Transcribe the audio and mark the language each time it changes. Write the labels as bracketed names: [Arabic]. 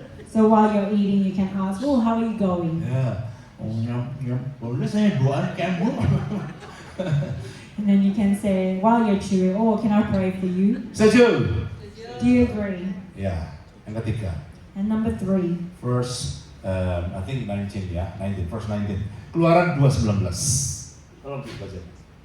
[English] So while you're eating, you can ask, "Oh, how are you going?" [Indonesian] Ya, boleh saya doain kamu? [English] And then you can say, while you're chewing, "Oh, can I pray for you?" [Indonesian] Setuju? [English] Do you agree? [Indonesian] Ya, yang ketiga. [English] And number 3, Verse, I think 19 ya, 19, verse 19. [Indonesian] Keluaran 2:19. Tolong dibaca.